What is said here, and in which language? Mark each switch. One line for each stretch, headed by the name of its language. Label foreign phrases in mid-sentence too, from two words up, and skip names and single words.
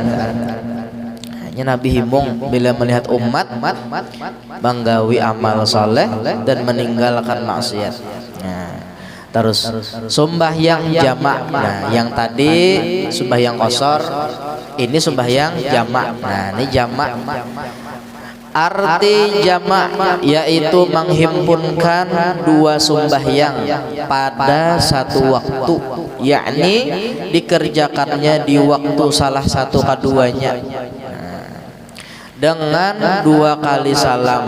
Indonesian: Nabi himung bila melihat umat menggawi amal soleh dan meninggalkan maksiat. Nah, terus sembahyang jamak. Nah, yang tadi sembahyang qashar, ini sembahyang jamak. Nah, ini jamak. Arti jamak yaitu menghimpunkan dua sembahyang pada satu waktu, yakni dikerjakannya di waktu salah satu keduanya. Dengan dua kali salam.